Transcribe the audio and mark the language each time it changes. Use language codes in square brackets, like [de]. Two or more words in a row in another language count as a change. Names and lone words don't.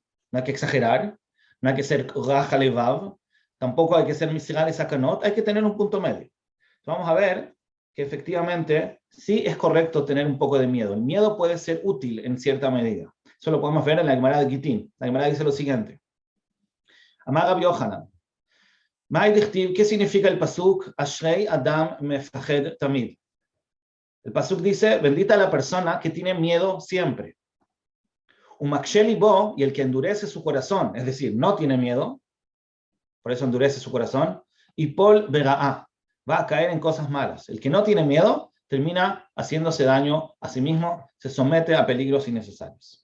[es] No hay que exagerar, no hay que ser [he] רך הלבב, [es] tampoco hay que ser [he] מסירה לסכנות, [es] hay que tener un punto medio. Vamos a ver que efectivamente sí es correcto tener un poco de miedo. El miedo puede ser útil en cierta medida. Eso lo podemos ver en la Gemara de Gittin. La Gemara dice lo siguiente. [he] אמר רבי יוחנן. [es] ¿Qué significa el pasuk? [he] אשרי אדם מפחד תמיד. [es] El pasuk dice, bendita la persona que tiene miedo siempre. [he] ומקשה לבו, [es] y el que endurece su corazón, es decir, no tiene miedo, por eso endurece su corazón, y [he] יפול ברעה, [es] va a caer en cosas malas. El que no tiene miedo termina haciéndose daño a sí mismo, se somete a peligros innecesarios.